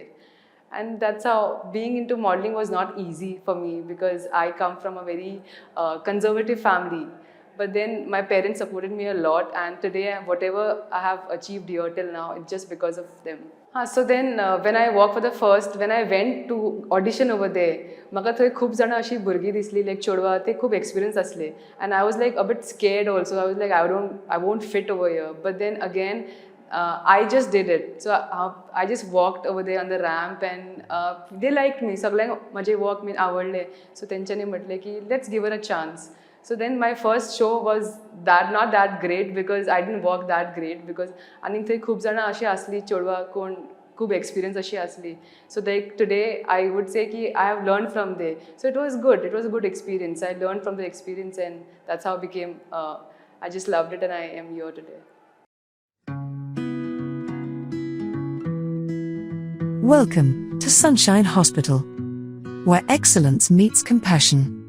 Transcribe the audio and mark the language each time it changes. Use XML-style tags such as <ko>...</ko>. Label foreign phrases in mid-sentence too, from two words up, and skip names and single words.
<en>And that's how being into modeling was not easy for me because I come from a very conservative family. But then my parents supported me a lot, and today whatever I have achieved here till now, it's just because of them. So then when I went to audition over there,</en> <kok>म्हाका थंय खूब जाणां अशी भुरगीं दिसली लायक चेडवां ते खूब एक्सपिरियन्स असले,</kok> <en>and I was like a bit scared also. I was like I won't fit over here. But then again I just did it. So I just walked over there on the ramp, and they liked me.</en> <kok>सगळ्यांक माझे walk मी आवडले. So तेंच्यांनी म्हटले की</kok> <en>let's give her a chance. So then my first show was not that great because I didn't walk that great because</en> <kok>आनी थंय खूब जाणां अशी असली</kok> <en>चेडवां कोण खूब एक्सपिरियन्स अशी असली. So like today I would say ki I have learned from there. So it was good. It was a good experience. I learned from the experience, and that's how I became. I just loved it, and I am here today. Welcome to Sunshine Hospital, where excellence meets compassion.</en>